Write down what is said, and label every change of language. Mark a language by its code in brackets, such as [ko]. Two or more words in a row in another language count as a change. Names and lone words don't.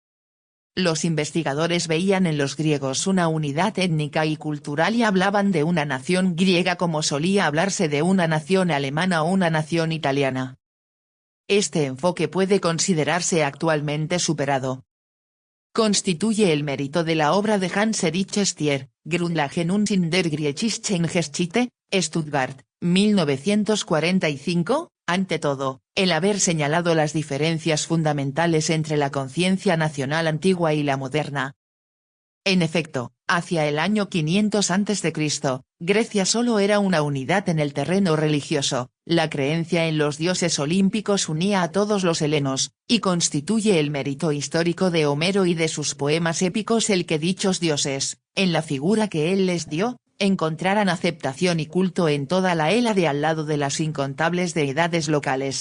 [es] Los investigadores veían en los griegos una unidad étnica y cultural y hablaban de una nación griega como solía hablarse de una nación alemana o una nación italiana. Este enfoque puede considerarse actualmente superado. Constituye el mérito de la obra de Hans Erich Stier, Grundlagen in der griechischen Geschichte, Stuttgart, 1945, ante todo, el haber señalado las diferencias fundamentales entre la conciencia nacional antigua y la moderna. En efecto, hacia el año 500 a.C., Grecia solo era una unidad en el terreno religioso, la creencia en los dioses olímpicos unía a todos los helenos, y constituye el mérito histórico de Homero y de sus poemas épicos el que dichos dioses, en la figura que él les dio, encontraran aceptación y culto en toda la Hélade al lado de las incontables deidades locales.